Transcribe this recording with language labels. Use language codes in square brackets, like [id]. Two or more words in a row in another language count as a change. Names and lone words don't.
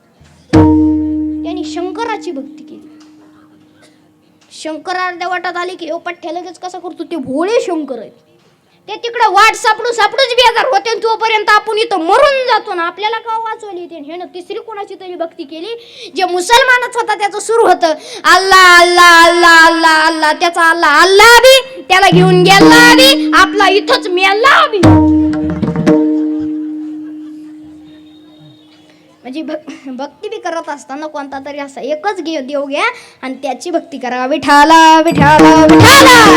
[mr] त्यांनी शंकराची भक्ती केली. शंकर अर्ध्या वाटत आले की पठ्ठ्या लगेच कसा करतो, ते भोळे शंकर आहेत. ते तिकडे वाट सापडूच बेजार होते तोपर्यंत आपण इथं मरून जातो ना, आपल्याला का वाचवली येते. हे ना तिसरी कोणाची तरी भक्ती केली. जे मुसलमानच होता त्याचं सुरू होतं अल्लाह अल्लाह अल्लाह अल्लाह अल्लाह. त्याचा अल्लाह अल्लाह बी त्याला घेऊन गेला बी, आपला इथंच मेला बी. म्हणजे भक्ती बी करत असताना कोणता तरी असा एकच देव घ्या आणि त्याची भक्ती करा. विठाला विठाला विठाला.